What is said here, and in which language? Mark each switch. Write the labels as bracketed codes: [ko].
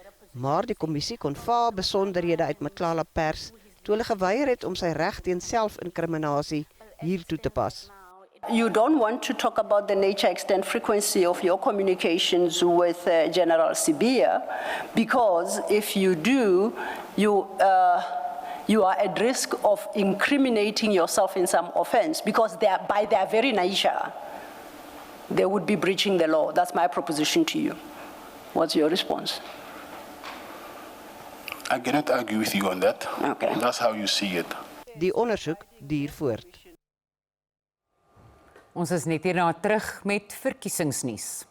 [af] Maar die kommissie kon vaal besonderhede uit Matlala pers toe hulle geweier het om sy reg teen selfinkriminasie hier toe te pas. [en] You don't want to talk about the nature, extent, frequency of your communications with General Sibia, because if you do, you are at risk of incriminating yourself in some offense, because by their very nature, they would be breaching the law. That's my proposition to you. What's your response? I cannot argue with you on that. Okay. That's how you see it. [af] Die ondersoek duur voort. Ons is net hierna terug met verkiesingsnuus.